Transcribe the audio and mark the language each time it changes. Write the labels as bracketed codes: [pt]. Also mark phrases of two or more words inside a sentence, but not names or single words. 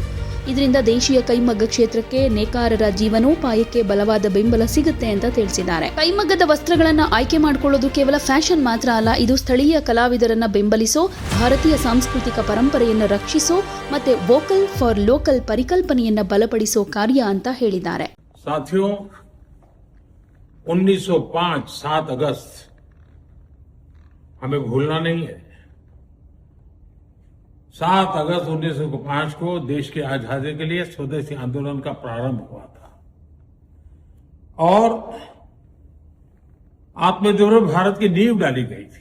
[kn] ಇದರಿಂದ ದೇಶೀಯ ಕೈಮಗ್ಗ ಕ್ಷೇತ್ರಕ್ಕೆ ನೇಕಾರರ ಜೀವನೋಪಾಯಕ್ಕೆ ಬಲವಾದ ಬೆಂಬಲ ಸಿಗುತ್ತೆ ಅಂತ ತಿಳಿಸಿದ್ದಾರೆ. ಕೈಮಗ್ಗದ ವಸ್ತ್ರಗಳನ್ನು ಆಯ್ಕೆ ಮಾಡಿಕೊಳ್ಳೋದು ಕೇವಲ ಫ್ಯಾಷನ್ ಮಾತ್ರ ಅಲ್ಲ, ಇದು ಸ್ಥಳೀಯ ಕಲಾವಿದರನ್ನ ಬೆಂಬಲಿಸೋ, ಭಾರತೀಯ ಸಾಂಸ್ಕೃತಿಕ ಪರಂಪರೆಯನ್ನು ರಕ್ಷಿಸೋ ಮತ್ತೆ [en] vocal for local [kn] ಪರಿಕಲ್ಪನೆಯನ್ನ ಬಲಪಡಿಸೋ ಕಾರ್ಯ ಅಂತ ಹೇಳಿದ್ದಾರೆ. [hi] साथियों, 1905 7 अगस्त हमें भूलना नहीं है. 7 अगस्त 1905 को देश की आजादी के लिए स्वदेशी आंदोलन का प्रारंभ हुआ था और आत्मनिर्भर भारत की नींव डाली गई थी.